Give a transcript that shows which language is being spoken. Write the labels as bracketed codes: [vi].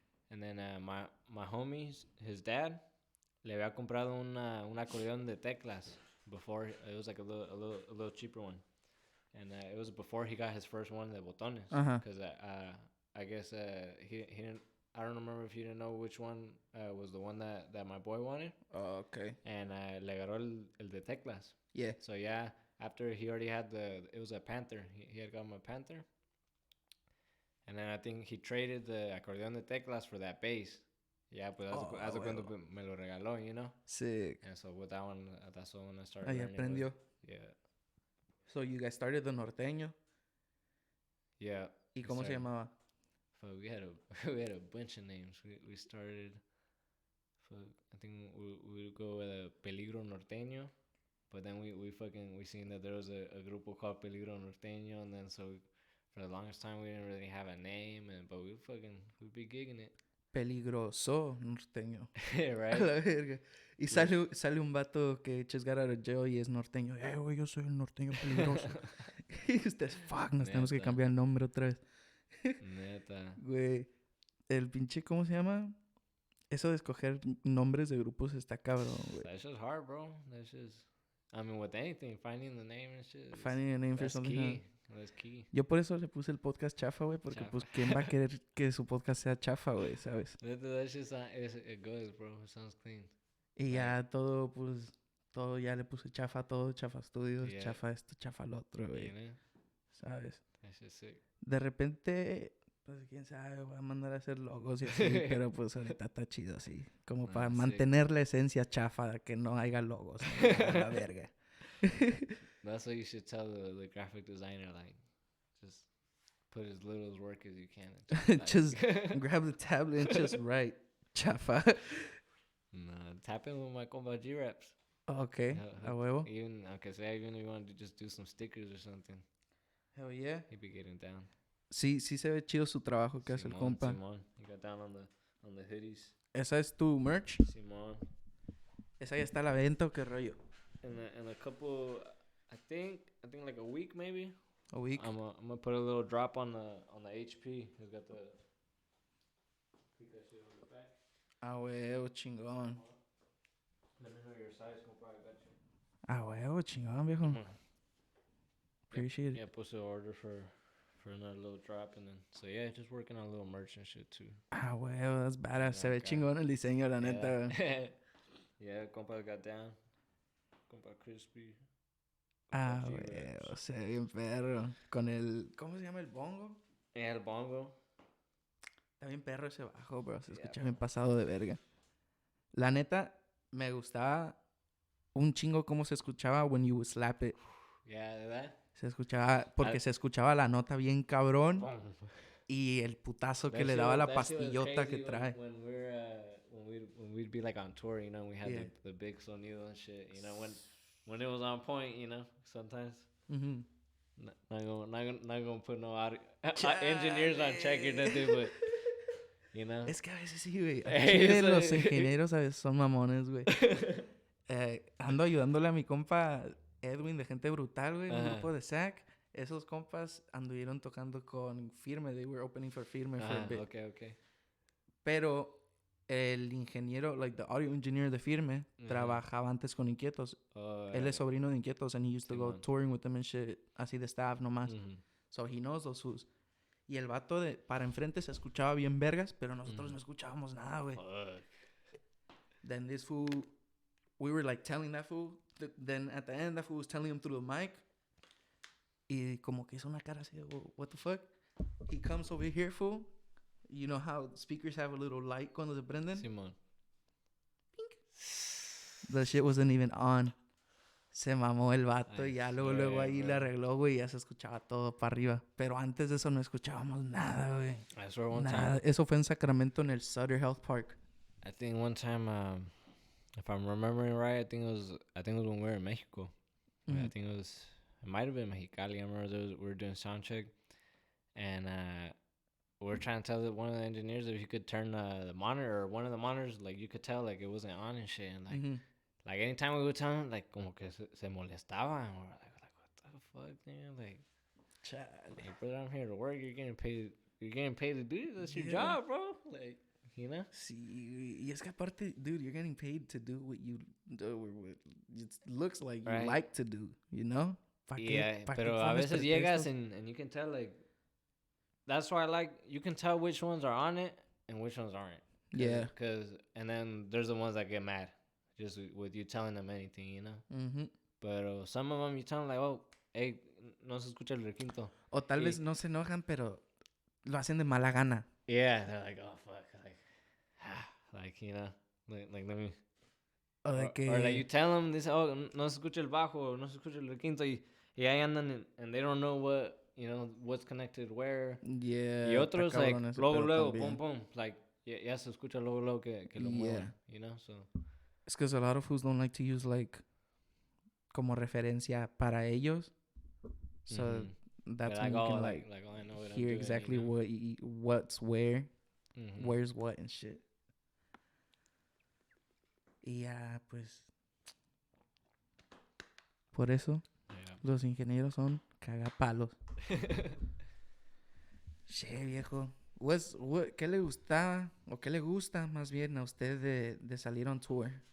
[en] And then my homies, his dad, [es] le había comprado un acordeón de teclas [en] before. It was like a little cheaper one, and it was before he got his first one [es] de botones. [en] Because I guess he didn't. I don't remember if he didn't know which one was the one that my boy wanted. Oh, okay. [es] And le agarró el de teclas. [en] Yeah. So yeah, after he already had it was a Panther. He had gotten a Panther. And then I think he traded the [es] acordeón de teclas [en] for that bass. Yeah, but as [es] cuando me lo regaló, [en] you know? Sick. And so with that one, that's the one I started [es] Ahí [en] learning [es] aprendió. [en] with. Yeah. So you guys started the norteño. Yeah. [es] ¿Y cómo se llamaba? [en] We had a bunch of names. We started. I think we would go with a Peligro Norteño, but then we seen that there was a grupo called Peligro Norteño, and then so for the longest time we didn't really have a name, but we'd be gigging it. [es] Peligroso norteño. [en] Right. [es] A la verga. Y sale un vato que [en] just got out of jail [es] y es norteño. Güey, yo soy el norteño peligroso. Y ustedes, fuck, nos tenemos que cambiar el nombre otra vez. Neta. Güey, el pinche, ¿cómo se llama? Eso de escoger nombres de grupos está cabrón, güey. [en] That's just hard, bro. That's just... I mean, with anything, finding the name and shit. Finding a name for something. Key. That's key. [es] Yo por eso le puse el podcast Chafa, güey, porque pues ¿quién va a querer que su podcast sea Chafa, güey, sabes? [en] That shit it goes, bro. It sounds clean. [es] Y ya todo, pues, todo ya le puse Chafa a todo, Chafa Studios, Chafa esto, Chafa lo otro, güey. ¿Sabes? [en] That's just sick. [es] De repente, pues quién sabe, voy a mandar a hacer logos y así, pero pues ahorita está chido así. Como para mantener la esencia chafa de que no haya logos. La verga. [en] That's what you should tell the graphic designer, like, just put as little as work as you can. Just grab the tablet and just write chafa. Nah, tap in with my compa G-Raps. [es] Okay, a huevo. [en] Even if you want to just do some stickers or something. Hell yeah. He'd be getting down. [es] Sí se ve chido su trabajo que hace el compa. Simón. [en] He got down on the hoodies. [es] ¿Esa es tu merch? Simón. ¿Esa ya está a la venta o qué rollo? [en] In a couple, I think like a week maybe. A week. I'm gonna put a little drop on the HP. He's got the. Click that shit on the back. [es] Ah, huevo, chingón. [en] Let me know your size, compa. I got you. [es] Ah, huevo, chingón, viejo. [en] Appreciate it. Yeah, put the order for another little drop, and then so yeah, just working on a little merch and shit too. Ah, huevo, that's badass. [es] Se ve chingón el diseño, la neta. [en] Yeah, compa got down. Compa crispy. [es] Ah, huevo, se ve bien perro. Con el, ¿cómo se llama el bongo? [en] Yeah, el bongo. [es] Está bien perro ese bajo, bro. Se escucha bien pasado de verga. La neta, me gustaba un chingo cómo se escuchaba [en] when you would slap it. [es] Yeah, ¿verdad? Se escuchaba, porque se escuchaba la nota bien cabrón. Y el putazo que le daba la pastillota que trae. [en] When we'd be like on tour, you know, we had the big sonido and shit, you know, when it was on point, you know, sometimes. Mm-hmm. Not gonna put no engineers on check or nothing, but you know. [es] Es que a veces sí, güey. A Chile los ingenieros a veces son mamones, güey. Ando ayudándole a mi compa Edwin de Gente Brutal, güey, en un grupo de SAC. Esos compas anduvieron tocando con Firme. [en] They were opening for Firme for a bit. Okay. [es] Pero el ingeniero, [en] like the audio engineer [es] de Firme, trabajaba antes con Inquietos. Él es sobrino de [en] Inquietos and he used to go touring with them and shit, [es] así de staff nomás. [en] So he knows those fools. [es] Y el vato de para enfrente se escuchaba bien vergas, pero nosotros no escuchábamos nada, güey. [en] Then this fool, we were like telling that fool, then at the end that fool was telling him through the mic. [es] Y como que hizo una cara así de, [en] what the fuck? He comes over here, fool. You know how speakers have a little light [es] cuando se prenden? Simón. [en] The shit wasn't even on. [es] Se mamó el vato y ya luego ahí le arregló, güey, y ya se escuchaba todo para arriba. Pero antes de eso no escuchábamos nada, güey. Nada. Eso fue en Sacramento en el Sutter Health Park. [en] I think one time, if I'm remembering right, I think it was when we were in Mexico. I think it might have been Mexicali. I remember we were doing sound check, and we were trying to tell one of the engineers if he could turn the monitor or one of the monitors, like you could tell like it wasn't on and shit, and like like anytime we would tell him, like [es] como que se molestaba, [en] and we're like what the fuck, man, like brother, I'm here to work. You're getting paid to do this. That's your job, bro. Like, you know. [es] Sí, y es que aparte, [en] dude, you're getting paid to do what you do, what it looks like you like to do, you know. [es] Pero a veces llegas [en] and you can tell, like, that's why I like, you can tell which ones are on it and which ones aren't. Yeah. And then there's the ones that get mad just with you telling them anything, you know. Pero some of them you tell them like, oh, hey, [es] no se escucha el requinto. O tal vez no se enojan, pero lo hacen de mala gana. [en] Yeah, they're like, oh, fuck. Like, you know, like let me... O like you tell them, dice, oh, [es] no se escucha el bajo, no se escucha el requinto, y ahí andan [en] and they don't know what, you know, what's connected where. Yeah. [es] Y otros, like, luego, pum, like, ya se escucha luego que lo mueven, [en] you know, so. It's because a lot of fools don't like to use, like, [es] como referencia para ellos. [en] So that's when you can, like I know what hear I'm doing, exactly, you know? what's where, where's what and shit. [es] Y ya, pues, por eso los ingenieros son cagapalos. Che, viejo. ¿Qué le gustaba o qué le gusta más bien a usted de salir [en] on tour?